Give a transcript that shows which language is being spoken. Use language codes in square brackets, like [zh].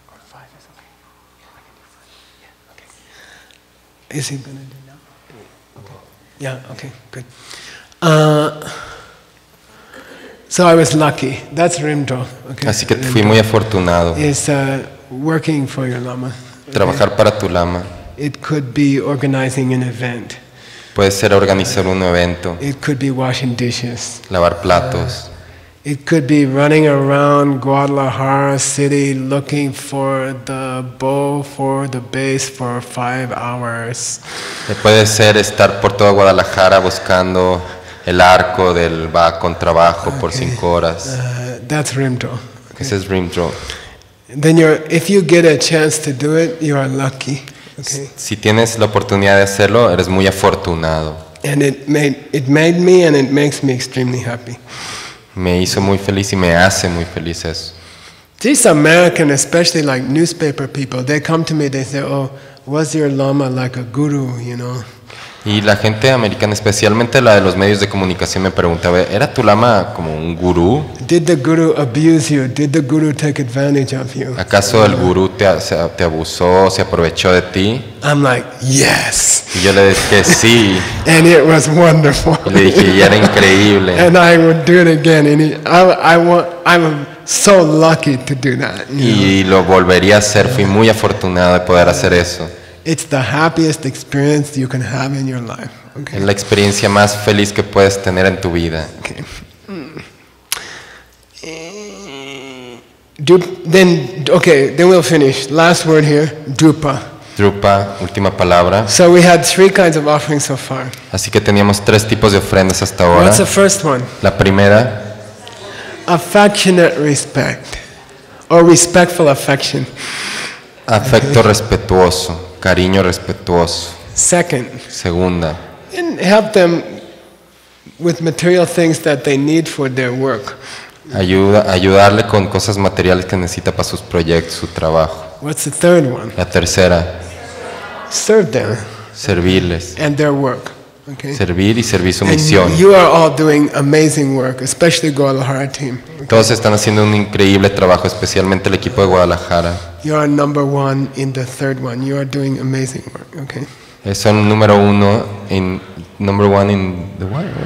[en] Five is okay. Is he gonna do now? Okay. Yeah. Okay. Good. So I was lucky. That's rimto. Okay. [es] Así que fui muy afortunado. [en] Is working for your lama. [es] Trabajar para tu lama. [en] It could be organizing an event. [es] Puede ser organizar un evento, [en] It could be washing dishes. [es] lavar platos. [en] It could be running around Guadalajara city looking for the bow for the bass for 5 hours. [es] Puede ser estar por toda Guadalajara buscando el arco del contrabajo por 5 horas. [en] That's rimto. [es] Ese es rim draw. [en] Then if you get a chance to do it, you are lucky. Okay. [es] Si tienes la oportunidad de hacerlo, eres muy afortunado. [en] And it made me and it makes me extremely happy. [es] Me hizo muy feliz y me hace muy feliz eso. [en] These American, especially like newspaper people, they come to me, they say, oh, was your lama like a guru, you know? [es] Y la gente americana, especialmente la de los medios de comunicación, me preguntaba, ¿era tu lama como un gurú? [en] Did the guru abuse you? Did the guru take advantage of you? [es] ¿Acaso el gurú te abusó, se aprovechó de ti? [en] I'm like, yes. [es] Y yo le dije sí, [en] And it was wonderful. [es] y le dije, y era increíble. [en] And I would do it again. And I'm so lucky to do that. You know? [es] Y lo volvería a hacer, fui muy afortunado de poder hacer eso. [en] It's the happiest experience you can have in your life. Okay. [es] Es la experiencia más feliz que puedes tener en tu vida. [en] Okay. Then we'll finish. Last word here, drupa. [es] Drupa, última palabra. [en] So we had 3 kinds of offerings so far. [es] Así que teníamos 3 tipos de ofrendas hasta ahora. [en] What's the first one? [es] La primera, [en] Affectionate respect, or respectful affection. [es] afecto respetuoso, cariño respetuoso. [en] Second, [es] Segunda, [en] and help them with material things that they need for their work. [es] ayudarle con cosas materiales que necesita para sus proyectos, su trabajo. [en] What's the third one? [es] La tercera, [en] Serve them [es] servirles. [en] and their work. Okay. [es] Servir y servir su [en] And [es] misión. [en] you are all doing amazing work, especially Guadalajara team. [es] Todos están haciendo un increíble trabajo, especialmente el equipo de Guadalajara. [en] You are number one in the third one. You are doing amazing work. Okay. Son number one in the what?